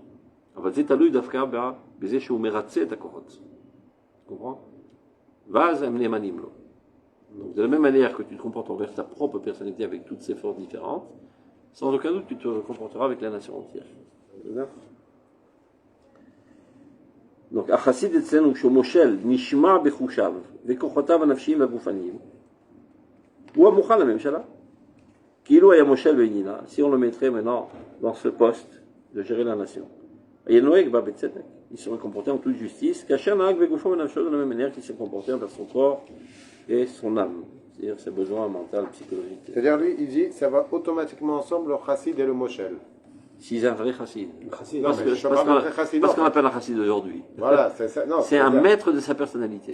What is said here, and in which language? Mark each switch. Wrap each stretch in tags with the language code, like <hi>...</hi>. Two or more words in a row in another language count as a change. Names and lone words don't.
<fr>Tu comprends? Donc de la même manière que tu te comportes envers ta propre personnalité avec toutes ses forces différentes, sans aucun doute tu te comporteras avec la nation entière. Donc,</fr> <he>החסיד אצלנו כשהוא מושל נשמע בחושיו וכוחותיו הנפשיים והגופניים הוא המוכן לממשלה. כאילו היה מושל בעניינה,</he> <fr>si on le mettrait maintenant dans ce poste de gérer la nation.</fr> <he>היה נוהג בה בצדק,</he> <fr>il serait comporté en toute justice,</fr> <he>כאשר נהג בגופו ונפשו</he> <fr>de la même manière qu'il s'est comporté envers son corps et son âme, c'est-à-dire ses besoins mentaux, psychologiques. C'est-à-dire, lui, il dit, ça va automatiquement ensemble, le chassid et le moshel. Si c'est un vrai chassid. Parce qu'on appelle un chassid aujourd'hui. Voilà, c'est ça. Non, c'est un maître de sa personnalité.</fr>